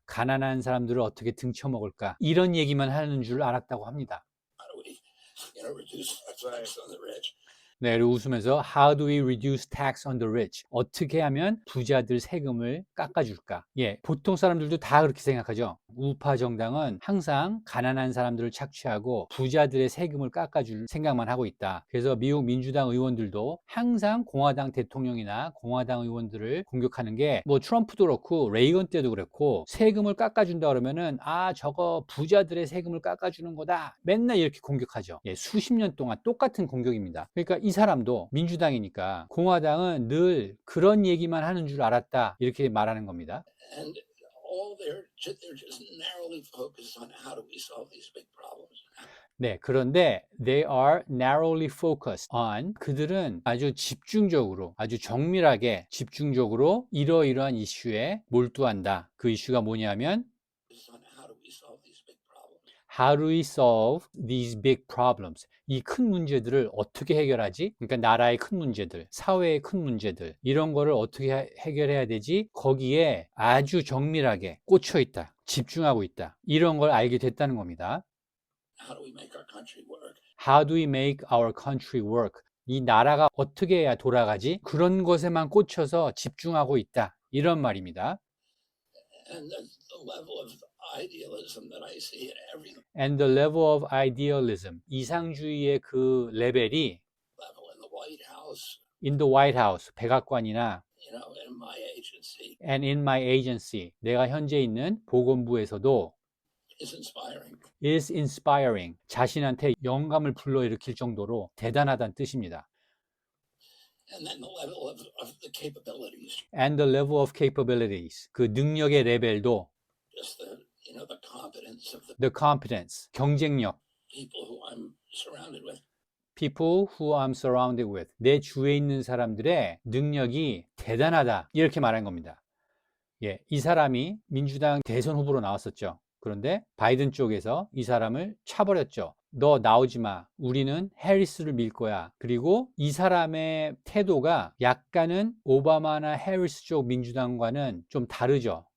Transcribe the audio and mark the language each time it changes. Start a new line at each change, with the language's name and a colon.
Korean: 가난한 사람들을 어떻게 등쳐먹을까? 이런 얘기만 하는 줄 알았다고 합니다.
English: How do we, reduce tax on the rich?
Korean: 네, 그리고 웃으면서
English: How do we reduce tax on the rich?
Korean: 어떻게 하면 부자들 세금을 깎아줄까? 보통 사람들도 다 그렇게 생각하죠. 우파 정당은 항상 가난한 사람들을 착취하고 부자들의 세금을 깎아줄 생각만 하고 있다. 그래서 미국 민주당 의원들도 항상 공화당 대통령이나 공화당 의원들을 공격하는 게 뭐 트럼프도 그렇고 레이건 때도 그랬고 세금을 깎아준다 그러면은 저거 부자들의 세금을 깎아주는 거다. 맨날 이렇게 공격하죠. 수십 년 동안 똑같은 공격입니다. 그러니까 이 사람도 민주당이니까 공화당은 늘 그런 얘기만 하는 줄 알았다. 이렇게 말하는 겁니다.
English: And all they're just narrowly focused on how do we solve these big problems.
Korean: 네, 그런데
English: they are narrowly focused on
Korean: 그들은 아주 집중적으로, 아주 정밀하게 집중적으로 이러이러한 이슈에 몰두한다. 그 이슈가 뭐냐면
English: On how do we solve these big problems. How do we solve these big problems?
Korean: 이 큰 문제들을 어떻게 해결하지? 그러니까 나라의 큰 문제들, 사회의 큰 문제들 이런 거를 어떻게 해결해야 되지? 거기에 아주 정밀하게 꽂혀 있다. 집중하고 있다. 이런 걸 알게 됐다는 겁니다.
English: How do we make our country work? How do we make our country work?
Korean: 이 나라가 어떻게 해야 돌아가지? 그런 것에만 꽂혀서 집중하고 있다. 이런 말입니다.
English: And the level of idealism that I see in every And the level of idealism.
Korean: 이상주의의 그 레벨이
English: level in the White House, in the White House,
Korean: 백악관이나
English: in my agency and in my agency,
Korean: 내가 현재 있는 보건부에서도
English: is inspiring. is inspiring.
Korean: 자신한테 영감을 불러일으킬 정도로 대단하다는 뜻입니다.
English: And then the level of the capabilities, And the level of capabilities.
Korean: 그 능력의 레벨도
English: just the competence of the the competence,
Korean: 경쟁력.
English: people who I'm surrounded with. People who I'm surrounded with.
Korean: 내 주위에 있는 사람들의 능력이 대단하다. 이렇게 말한 겁니다. 예, 이 사람이 민주당 대선 후보로 나왔었죠. 그런데 바이든 쪽에서 이 사람을 차버렸죠. 너 나오지 마. 우리는 해리스를 밀 거야. 그리고 이 사람의 태도가 약간은 오바마나 해리스 쪽 민주당과는 좀 다르죠.